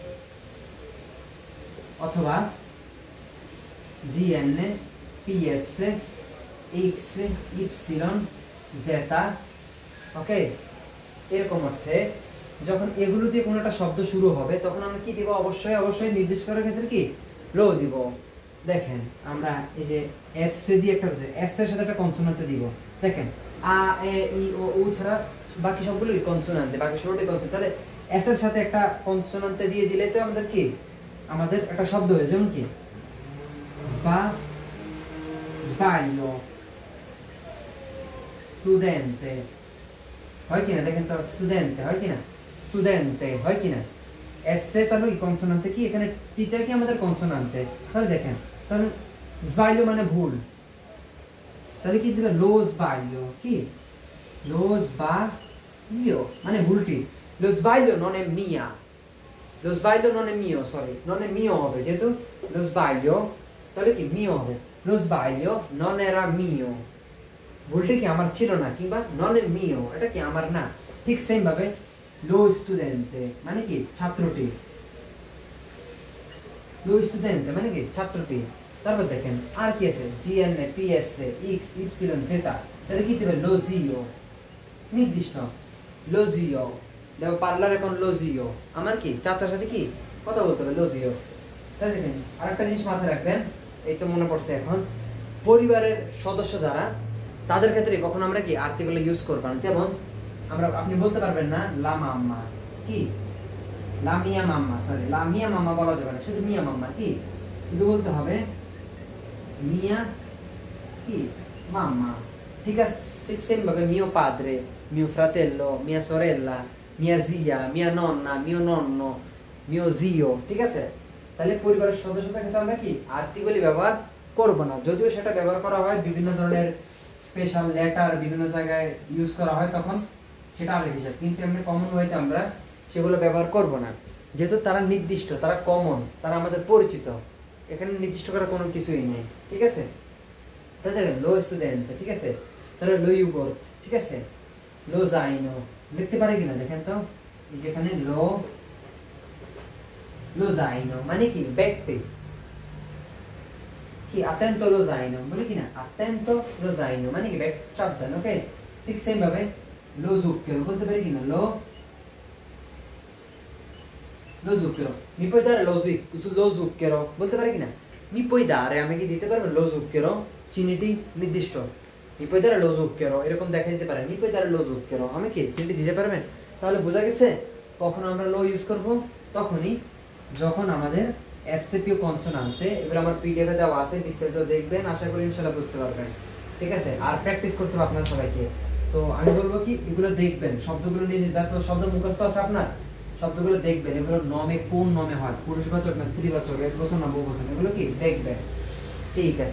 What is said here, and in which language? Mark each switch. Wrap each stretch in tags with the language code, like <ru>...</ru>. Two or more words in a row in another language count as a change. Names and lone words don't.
<bn>অথবা জিএনএ পিএস এক্স ইপসিলন জেটা, ওকে, এরকম অর্থে যখন এগুলো দিয়ে কোনো একটা শব্দ শুরু হবে তখন আমরা কি দিব, অবশ্যই অবশ্যই নির্দেশ করার ক্ষেত্রে কি লো দিব। দেখেন আমরা এই যে এস দিয়ে একটা এস এর সাথে একটা কনসোনান্ট দিব, দেখেন আ এ ই ও উ ছাড়া বাকি সবগুলোই কনসোনান্ট, বাকি সবগুলোই কনসোনান্ট। তাহলে এস এর সাথে একটা কনসোনান্ট দিয়ে দিলে তো আমাদের কি আমাদের একটা শব্দ হয়ে, যেমন কি</bn> <it>sbaglio studente</it> <bn>হয় কিনা, দেখেন তো স্টুডেন্ট হয় কিনা, স্টুডেন্টে হয় কিনা, এসে তাহলে কি কনসোনান্টে কি এখানে টিটা কি আমাদের কনসোনান্টে, তাহলে দেখেন তাহলে sbaglio মানে ভুল, তাহলে কি দিবে</bn> <it>lo sbaglio</it> <bn>কি</bn> <it>lo sbaglio</it> <bn>মানে ভুলটি,</bn> <it>lo sbaglio non è mia, lo sbaglio non è mio, sorry non è mio</it> <bn>হবে যেহেতু</bn> <it>lo sbaglio</it> <bn>তাহলে কি</bn> <it>mio হবে, lo sbaglio non era mio</it> <bn>ভুলটি কি আমার ছিল না, কিংবা</bn> <it>non è mio</it> <bn>এটা কি আমার না। ঠিক সেম ভাবে</bn> <it>lo studente</it> <bn>মানে কি ছাত্রটি,</bn> <it>lo studente</it> <bn>মানে কি ছাত্রটি। তারপর দেখেন আর কি আছে, জিএনএ পিএসএ এক্স ইপসিলন জেটা, তাহলে কি দিবে</bn> <it>lo zio</it> <bn>নির্দিষ্ট,</bn> <it>lo zio</it> <bn>দেখো পার্লার এখন</bn> <it>lo zio</it> <bn>আমার কি চাচার সাথে কি কথা বলতে হবে</bn> <it>lo zio।</it> <bn>তাহলে দেখেন আরেকটা জিনিস মাথায় রাখবেন, এই তো মনে পড়ছে এখন, পরিবারের সদস্য যারা তাদের ক্ষেত্রে কখন আমরা কি আর্টিকেল ইউজ করব না, যেমন আমরা আপনি বলতে পারবেন না</bn> <it>la mamma</it> <bn>কি</bn> <it>la mia mamma,</it> <bn>সরি</bn> <it>la mia mamma</it> <bn>বলা যাবে না, শুধু</bn> <it>mia mamma</it> <bn>কি কিন্তু বলতে হবে</bn> <it>mia che mamma,</it> <bn>ঠিক আছে।</bn> <it>সেম ভাবে mio padre, mio fratello, mia sorella, mia zia, mia nonna, mio nonno, mio zio,</it> <bn>ঠিক আছে। তাহলে পরিবারের সদস্যদের ক্ষেত্রে আমরা কি আর্টিকেল ব্যবহার করব না, যদিও সেটা ব্যবহার করা হয় বিভিন্ন ধরনের স্পেশাল লেটার বিভিন্ন জায়গায় ইউজ করা হয় তখন সেটা আলাদা হিসাব, কিন্তু এমনি কমন ওয়েতে আমরা সেগুলো ব্যবহার করব না, যেহেতু তারা নির্দিষ্ট, তারা কমন, তারা আমাদের পরিচিত, এখানে নির্দিষ্ট করার কোনো কিছুই নেই, ঠিক আছে। তাহলে দেখেন</bn> <it>lo studente,</it> <bn>ঠিক আছে, তাহলে</bn> <it>lo yogurt,</it> <bn>ঠিক আছে,</bn> <it>lo zaino</it> <bn>লিখতে পারে কিনা দেখেন তো, এই যেখানে</bn> <it>lo lo zaino</it> <bn>মানে কি ব্যক্তি কি</bn> <it>attento lo zaino</it> <bn>বলি কিনা</bn> <it>attento lo zaino</it> <bn>মানে কি ব্যাগ সাবধান, ওকে। ঠিক সেম ভাবে</bn> <it>lo zucchero</it> <bn>বলতে পারি কিনা</bn> <it>lo zucchero mi puoi dare lo zucchero</it> <bn>বলতে পারি কিনা</bn> <it>mi puoi dare</it> <bn>আমি কি দিতে পারবো</bn> <it>lo zucchero</it> <bn>চিনিটি নির্দিষ্ট,</bn> <it>mi puoi dare lo zucchero</it> <bn>এরকম দেখা দিতে পারে,</bn> <it>mi puoi dare lo zucchero</it> <bn>আমি কি চিনিটি দিতে পারবেন। তাহলে বোঝা গেছে কখন আমরা লো ইউজ করব, তখনই যখন আমাদের এসসিপিও কনসোনান্টে, এগুলো আমার পিডিএফ এ দেওয়া আছে, বিস্তারিত দেখবেন, আশা করি ইনশাআল্লাহ বুঝতে পারবেন, ঠিক আছে। আর প্র্যাকটিস করতে হবে আপনারা সবাইকে। তো আমি বলবো কি এগুলো দেখবেন, শব্দগুলো নিয়ে যত শব্দ মুখস্থ আছে আপনার শব্দগুলো দেখবেন, এগুলো নমে কোন নমে হয়, পুরুষবাচক না স্ত্রীবাচক, একবচন না বহুবচন, এগুলো কি দেখবেন, ঠিক আছে।</bn>